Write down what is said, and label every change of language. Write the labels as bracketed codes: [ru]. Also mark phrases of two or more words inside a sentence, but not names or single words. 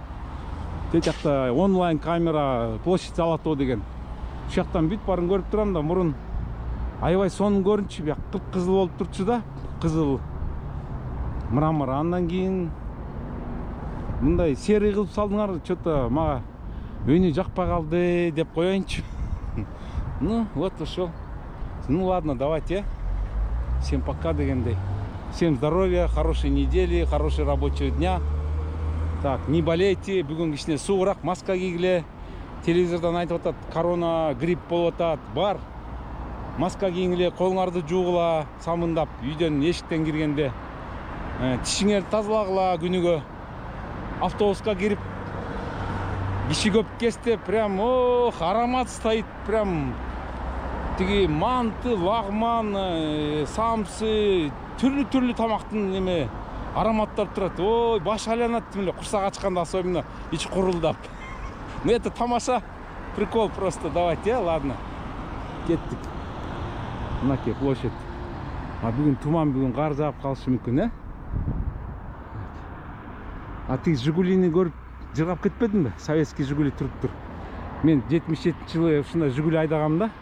[ky] Тетиякта онлайн камера площадь Алатоо деген. Ушактан бүт баарын көрүп турам да, мурун аябай сонун көрүнчү, бияк кып-кызыл болуп турчу да, кызыл мрамор. Андан кийин мындай серый кылып салдыңар, что-то мага өнү жакпай калды деп коеюнчу. [ru] Ну, вот ушел. Ну ладно, давайте. Всем пока дегендей. Всем здоровья, хорошей недели, хорошего рабочего дня. Так, не болейте, [ky] бүгүн кичине суугураак маска кийгиле. Телевизордон айтып атат, корона, грипп болуп атат. Бар. Маска кийгиле, колуңарды жуугула, самындап, үйдөн эшиктен киргенде. Тишиңерди тазалагыла күнүгө. Автобуска кирип, киши көп кезде [ru] прям аромат стоит, [ky] прям тиги манты, лагман, самсы, түрлүү тамактын эме ароматтар турат. Ой, баш айланат эле, курсак ачканда особенно ич курулдап. [ru] Ну это тамаша, прикол просто. Давайте, ладно. [ky] Кеттик. Мынакей площадь. Бүгүн туман, бүгүн кар жаап калышы мүмкүн, А тиги Жигулини көрүп жыргап кетпедимби? Советский Жигули туруп тур. Мен 77-жылы ушундай Жигули айдагам да.